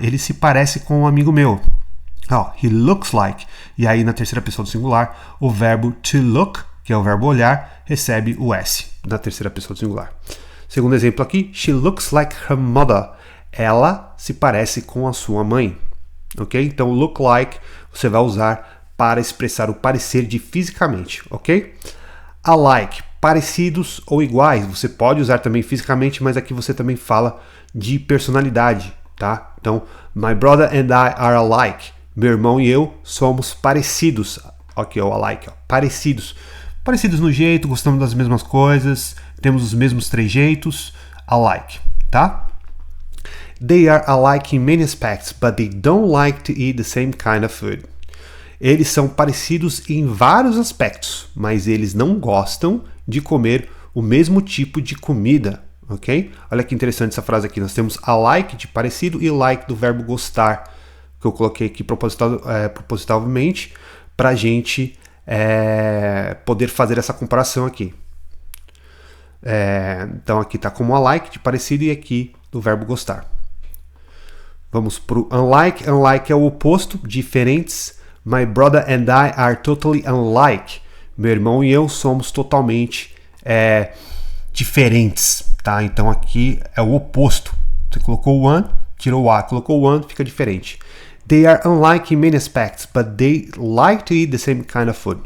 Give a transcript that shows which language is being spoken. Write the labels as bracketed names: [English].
[Portuguese] Ele se parece com um amigo meu. [English] He looks like. [Portuguese] E aí, na terceira pessoa do singular, o verbo to look, que é o verbo olhar, recebe o S na terceira pessoa do singular. Segundo exemplo aqui, [English] she looks like her mother. [Portuguese] Ela se parece com a sua mãe. Ok? Então, look like você vai usar para expressar o parecer de fisicamente. Ok? Alike, parecidos ou iguais. Você pode usar também fisicamente, mas aqui você também fala de personalidade. Tá? Então, [English] my brother and I are alike. [Portuguese] Meu irmão e eu somos parecidos. Aqui, o alike, parecidos. Parecidos no jeito, gostamos das mesmas coisas, temos os mesmos trejeitos, alike, tá? [English] They are alike in many aspects, but they don't like to eat the same kind of food. [Portuguese] Eles são parecidos em vários aspectos, mas eles não gostam de comer o mesmo tipo de comida, ok? Olha que interessante essa frase aqui. Nós temos alike de parecido e like do verbo gostar, que eu coloquei aqui propositalmente para a gente poder fazer essa comparação aqui. Então aqui está como alike de parecido e aqui do verbo gostar. Vamos para o unlike. Unlike é o oposto, diferentes. [English] My brother and I are totally unlike. [Portuguese] Meu irmão e eu somos totalmente diferentes, tá? Então aqui é o oposto. Você colocou o one, tirou o a, colocou o one, fica diferente. [English] They are unlike in many aspects, but they like to eat the same kind of food.